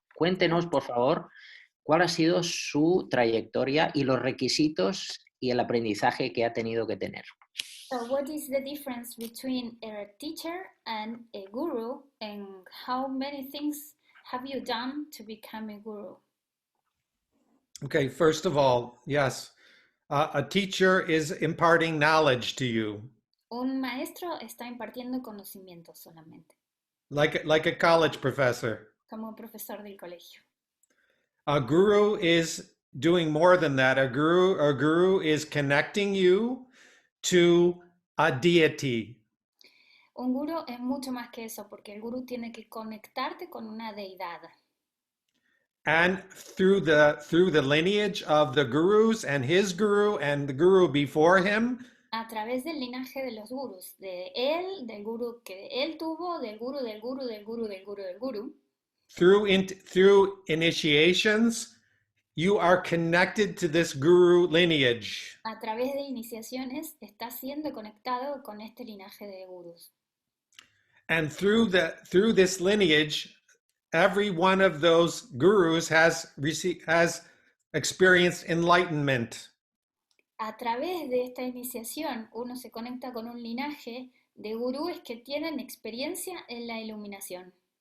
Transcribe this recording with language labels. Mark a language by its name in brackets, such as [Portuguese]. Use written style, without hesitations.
[Spanish] Cuéntenos, por favor, cuál ha sido su trayectoria y los requisitos y el aprendizaje que ha tenido que tener. [English] So what is the difference between a teacher and a guru, and how many things have you done to become a guru? Okay, first of all, yes, a teacher is imparting knowledge to you. [Spanish] Un maestro está impartiendo conocimiento solamente, [English] Like a college professor. [Spanish] como un profesor del colegio. [English] A guru is doing more than that. A guru is connecting you to a deity. [Spanish] Un guru es mucho más que eso, porque el guru tiene que conectarte con una deidad. [English] And through the lineage of the gurus and his guru and the guru before him, [Spanish] A través del linaje de los gurus, de él, del guru que él tuvo, del guru, del guru, del guru, del guru, del guru. [English] through initiations, you are connected to this guru lineage. [Spanish] A través de iniciaciones está siendo conectado con este linaje de gurus. [English] And through this lineage, every one of those gurus has experienced enlightenment. [Spanish] A través de esta iniciación, uno se conecta con un linaje de gurúes que tienen experiencia en la iluminación.